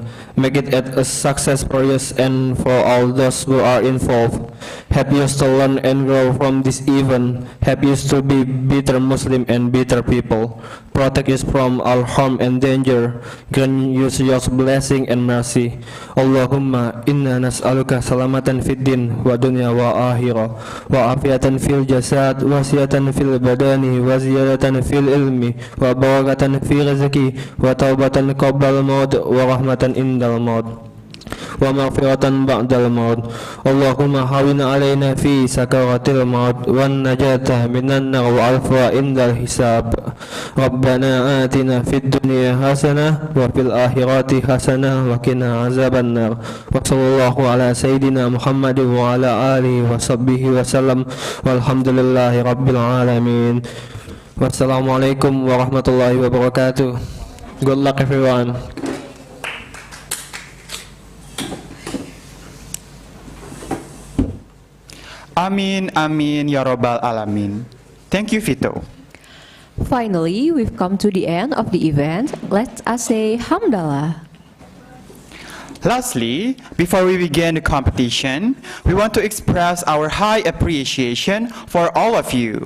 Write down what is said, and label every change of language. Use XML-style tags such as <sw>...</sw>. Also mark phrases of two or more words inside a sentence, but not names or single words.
<en>Make it a success for us and for all those who are involved. Help us to learn and grow from this event. Help us to be better Muslim and better people. Protect us from all harm and danger. Grant us your blessing and mercy.</en> <ar>اللهم إنا نسألك سلامة في الدين والدنيا والآخرة وعافية في الجسد وصحة في البدن وزيادة في العلم وبركة في الرزق وتوبة قبل الموت ورحمة عند الموت ومغفرة بعد الموت. اللهم هون علينا في سكرات الموت والنجاة من النار والعفو عند الحساب. ربنا آتنا في الدنيا حسنة وفي الآخرة حسنة وقنا عذاب النار. وصلى الله على سيدنا محمد وعلى آله وصحبه وسلم والحمد لله رب العالمين. والسلام عليكم ورحمة الله وبركاته.</ar> <en>Good luck everyone.</en> <ar>آمين، آمين، يا رب العالمين.</ar> <en>Thank you, Vito. Finally, we've come to the end of the event. Let us say Hamdallah. Lastly, before we begin the competition, we want to express our high appreciation for all of you.</en>